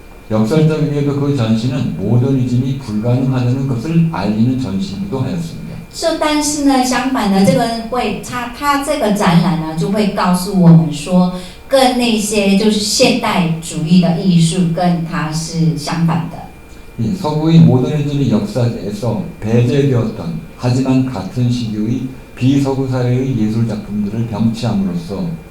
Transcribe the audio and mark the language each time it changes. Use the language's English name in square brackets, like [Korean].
[Korean] 역설적이게도 그 전시는 모더니즘이 불가능하다는 것을 알리는 전시이기도 하였습니다. [Chinese] 但是呢，相反的，这个它这个展览呢，就会告诉我们说，跟那些就是现代主义的艺术跟它是相反的。 [Korean] 예, 서구의 모더니즘의 역사에서 배제되었던 하지만 같은 시기의 비서구 사회의 예술 작품들을 병치함으로써